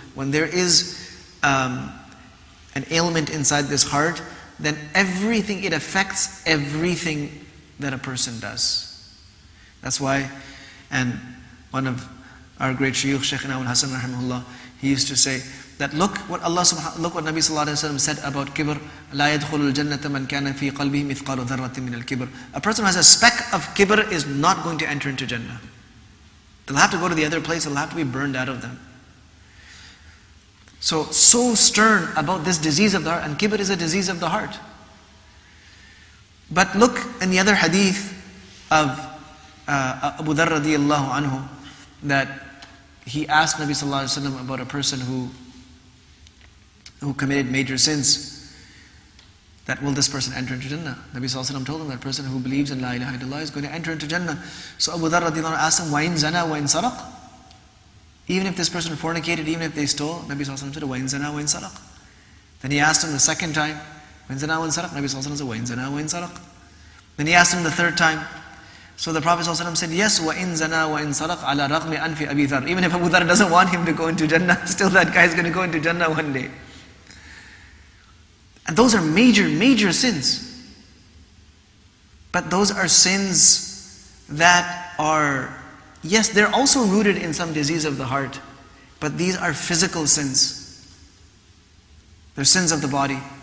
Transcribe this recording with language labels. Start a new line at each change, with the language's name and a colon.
English: When there is an ailment inside this heart, then it affects everything that a person does. That's why, and one of our great shuyukh, Shaykh al-Hasan rahimahullah, he used to say that look what Nabi sallallahu alaihi wasallam said about kibr.
Arabic: لا يدخل الجنة من كان في قلبه مثقال ذرة من الكبر.
English: A person who has a speck of kibr is not going to enter into Jannah. They'll have to go to the other place, they'll have to be burned out of them. So stern about this disease of the heart, and kibr is a disease of the heart. But look in the other hadith of Abu Dharr radiyallahu anhu, that he asked Nabi sallallahu alaihi wasallam about a person who committed major sins, that will this person enter into Jannah? Nabi sallallahu alaihi wasallam told him that person who believes in La ilaha illallah is going to enter into Jannah. So Abu Dharr radiyallahu anhu asked him,
Arabic: وَإِن زَنَا وَإِن سَرَقَ?
English: Even if this person fornicated, even if they stole, Nabi sallallahu alaihi wasallam said, وَإِن زَنَا وَإِن سَرَقَ. Then he asked him the second time,
Arabic: وَإِن زَنَا وَإِن سَرَقَ?
English: Nabi sallallahu alaihi wasallam said, وَإِن زَنَا وَإِن سَرَقَ. Then he asked him the third time. So the Prophet ﷺ said, yes,
Arabic: وَإِن زَنَا وَإِن سَرَقَ عَلَى رَغْمِ أَنْفِ أَبِي ذَرٍ.
English: Even if Abu Dharr doesn't want him to go into Jannah, still that guy is going to go into Jannah one day. And those are major, major sins. But those are sins that are, yes, they're also rooted in some disease of the heart, but these are physical sins. They're sins of the body.